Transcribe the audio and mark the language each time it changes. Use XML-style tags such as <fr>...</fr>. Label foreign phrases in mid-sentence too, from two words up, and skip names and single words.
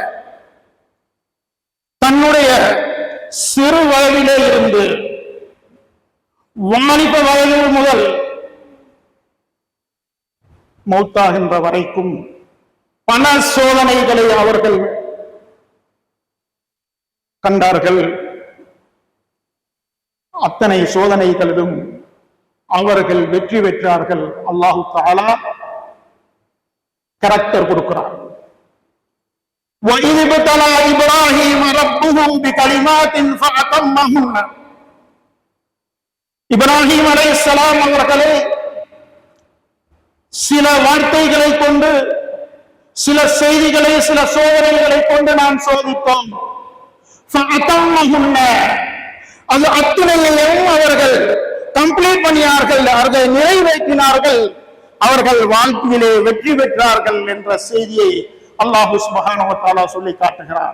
<ta>தன்னுடைய சிறு வயதிலே இருந்து வாலிப வயது முதல் மௌத்தாகின்ற வரைக்கும் பல சோதனைகளை அவர்கள் கண்டார்கள். அத்தனை சோதனைகளிலும் அவர்கள் வெற்றி பெற்றார்கள்.</ta> <ar>الله تعالى</ar> <ta>கரெக்டர் கொடுக்கிறார்.</ta> <ar>وَإِذِ ابْتَلَى إِبْرَاهِيمَ رَبُّهُ بِكَلِمَاتٍ فَأَتَمَّهُنَّ.</ar> <ta>இப்ராஹிம் அலைஹிஸ்ஸலாம் அவர்களை சில வார்த்தைகளை கொண்டு, சில செய்திகளை, சில சோதனைகளை கொண்டு நாம் சோதித்தோம்.</ta> <ar>فَأَتَمَّهُنَّ.</ar> <ta>அது அத்துணையையும் அவர்கள் கம்ப்ளீட் பண்ணினார்கள், அவர்கள் நிறைவேற்றினார்கள், அவர்கள் வாழ்க்கையிலே வெற்றி பெற்றார்கள் என்ற செய்தியை</ta> <ar>الله سبحانه وتعالى</ar> <ta>சொல்லி காட்டுகிறார்.</ta>